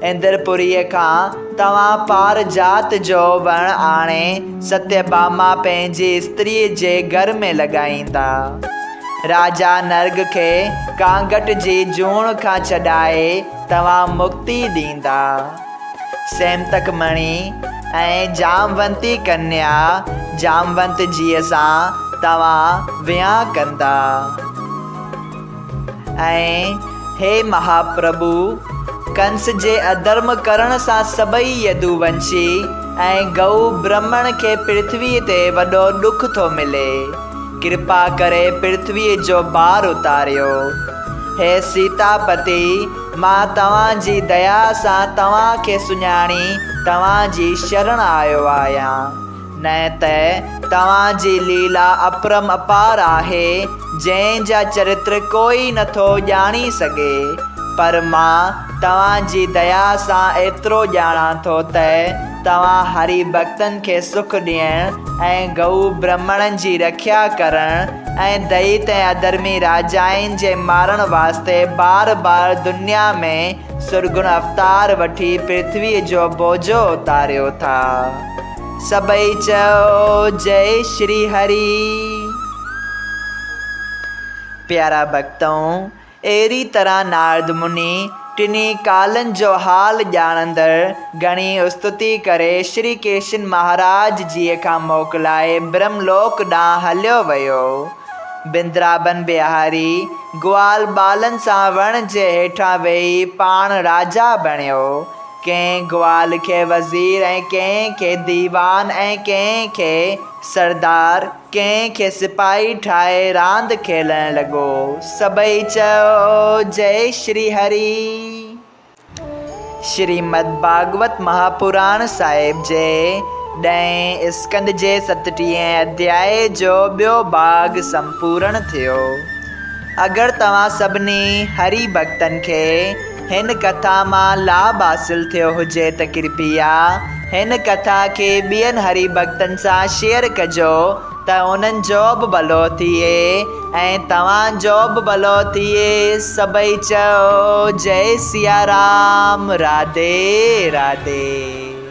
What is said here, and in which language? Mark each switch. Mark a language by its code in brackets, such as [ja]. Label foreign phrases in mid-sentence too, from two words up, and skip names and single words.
[sd] इंद्रपुरीअ खां तव्हां पारजात जो वणु आणे सत्यभामा पंहिंजी स्त्रीअ जे घर में लॻाईंदा। राजा नर्ग खे कांगट जी जूण खां छॾाए तव्हां मुक्ति ॾींदा। सेमतक मणि ऐं जामवंती कन्या जामवंत जीअ सां तव्हां विहांउ कंदा। ऐं हे महाप्रभु, कंस जे अधर्म करण सां सभई यदुवंशी ऐं गऊ ब्राह्मण खे पृथ्वीअ ते वॾो ॾुख थो मिले। कृपा करे पृथ्वीअ जो भार उतारियो। हे सीतापति, मां तव्हांजी दया सां तव्हांखे सुञाणी तव्हांजी शरण आयो आहियां। न त तव्हांजी लीला अपरम अपार आहे, जंहिंजा चरित्र कोई नथो ॼाणी सघे। पर मां तव्हांजी दया सां एतिरो ॼाणां थो त तव्हां हरि भक्तनि खे सुख ॾियणु ऐं गऊ ब्राह्मणनि जी रक्षा करणु ऐं दैत ऐं अधर्मी राजाउनि जे मारण वास्ते बार बार दुनिया में सुरगुण अवतार वठी पृथ्वीअ जो बोझो उतारियो था। सभई चओ जय श्री हरि। प्यारा भक्तों, अहिड़ी तरह नारद मुनि टिनी कालनि जो हाल ॼाणंदड़ घणी स्तुति करे श्री कृष्ण महाराज जीअ खां मोकिलाए ब्रह्मलोक ॾांहुं हलियो वियो। बिंद्राबन बिहारी ग्वाल बालनि सां वण जे हेठां वेही पाण राजा बणियो। कंहिं ग्वाल खे वज़ीर ऐं कंहिं खे दीवान ऐं कंहिं खे सरदार, कंहिं खे सिपाही ठाहे रांदि खेलण लॻो। सभई चओ जय श्री हरि। श्रीमद् भागवत महापुराण साहिब जे 10 स्कंद जे 37 अध्याय जो ॿियो भाग संपूर्ण थियो। अगरि तव्हां सभिनी हरि भक्तनि खे हिन कथा मां लाभ हासिल थियो हुजे त कृपया हिन कथा खे ॿियनि हरि भक्तनि सां शेयर कजो त उन्हनि जो बि भलो थिए ऐं तव्हांजो बि भलो थिए। सभई चओ जय सिया राम। राधे राधे।